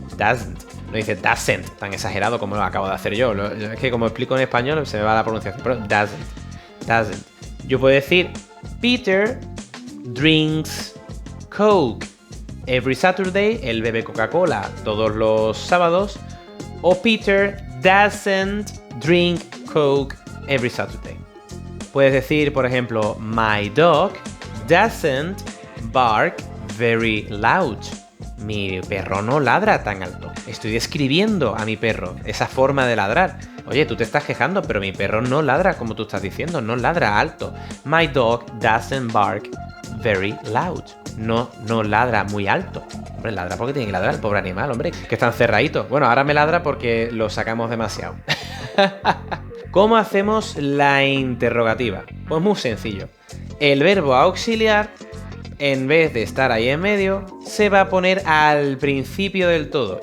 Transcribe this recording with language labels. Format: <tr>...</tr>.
<es>No dice doesn't, tan exagerado como lo acabo de hacer yo. Es que como explico en español se me va la pronunciación. Pero doesn't. Yo puedo decir</es> <en>Peter drinks Coke every Saturday.</en> <es>Él bebe Coca-Cola todos los sábados.</es> <en>O Peter doesn't drink Coke every Saturday.</en> <es>Puedes decir, por ejemplo,</es> <en>my dog doesn't bark very loud.</en> <es>Mi perro no ladra tan alto. Estoy describiendo a mi perro, esa forma de ladrar. Oye, tú te estás quejando, pero mi perro no ladra como tú estás diciendo, no ladra alto.</es> <en>My dog doesn't bark very loud.</en> <es>No ladra muy alto. Hombre, ladra porque tiene que ladrar el pobre animal, hombre, que está encerradito. Bueno, ahora me ladra porque lo sacamos demasiado. ¿Cómo hacemos la interrogativa? Pues muy sencillo. El verbo auxiliar, en vez de estar ahí en medio, se va a poner al principio del todo.</es>